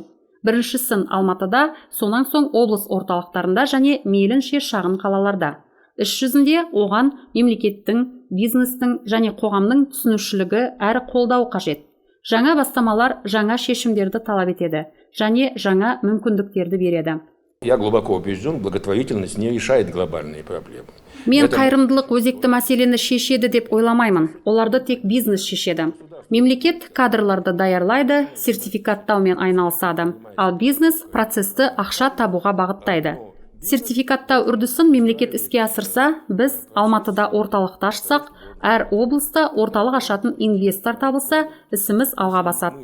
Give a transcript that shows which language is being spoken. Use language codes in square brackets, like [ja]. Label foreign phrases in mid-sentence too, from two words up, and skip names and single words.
[kk] Біріншісін Алматыда, сонан соң облыс орталықтарында және мейлінше шағын қалаларда. Іс жүзінде оған мемлекеттің, бизнестің және қоғамның түсінушілігі әрі қолдау қажет. Жаңа бастамалар жаңа шешімдерді талап етеді және жаңа мүмкіндіктерді береді. [ru] Я глубоко убежден, благотворительность не решает глобальные проблемы. [kk] Мен қайырымдылық өзекті мәселені шешеді деп ойламаймын. Оларды тек бизнес шешеді. Мемлекет кадрларды даярлайды, сертификаттаумен айналысады, ал бизнес процесті ақша табуға бағыттайды. Сертификаттау үрдісін мемлекет іске асырса, біз Алматыда орталықты ашсақ, әр облыста орталық ашатын инвестор табылса, ісіміз алға басады.